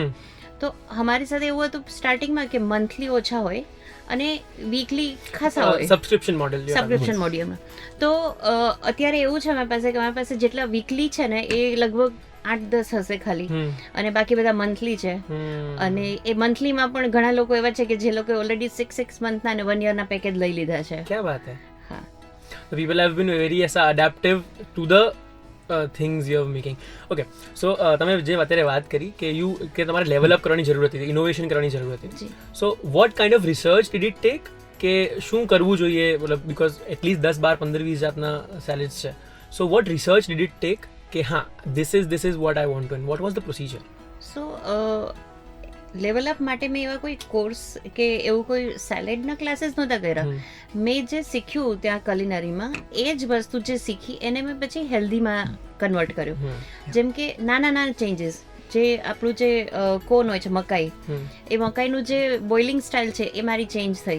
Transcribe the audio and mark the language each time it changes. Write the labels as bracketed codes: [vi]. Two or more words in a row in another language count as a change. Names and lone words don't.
[gu] તો અમારી સાથે એવું હતું સ્ટાર્ટિંગમાં કે મંથલી ઓછા હોય અને વીકલી ખાસા હોય, [en] subscription module. [gu] તો અત્યારે એવું છે અમારી પાસે કે અમારી પાસે જેટલા વીકલી છે ને એ લગભગ 8-10 હશે ખાલી, અને બાકી બધા મંથલી છે. અને એ મંથલીમાં પણ ઘણા લોકો એવા છે કે જે લોકો ઓલરેડી 6 મંથના અને 1 યરના પેકેજ લઈ લીધા છે. [hi] क्या बात है. [gu] હા, [en] people have been very adaptive to the things you are making. Okay, so [gu] તમે જે અત્યારે વાત કરી કે તમારે [en] level up [gu] કરવાની જરૂર હતી, ઇનોવેશન કરવાની જરૂર હતી. [en] So what kind of research did it take [gu] કે શું કરવું જોઈએ, મતલબ [en] because atleast 10, 12, 15, 20 [gu] જાતના સેલેડ્સ છે. [en] So what research did it take [gu] કે હા [en] this is what I want to, and what was the procedure? So level up [gu] માટે મેં એવા કોઈ કોર્સ કે એવું કોઈ સેલેડના ક્લાસીસ નહોતા કર્યા. મેં જે શીખ્યું ત્યાં કલિનરીમાં એ જ વસ્તુ જે શીખી એને મેં પછી [en] healthy convert [gu] કર્યું. જેમ કે નાના ચેન્જીસ, જે આપણું જે કોર્ન હોય છે મકાઈ, એ મકાઈનું જે [en] boiling style [gu] છે એ મારી ચેન્જ થઈ.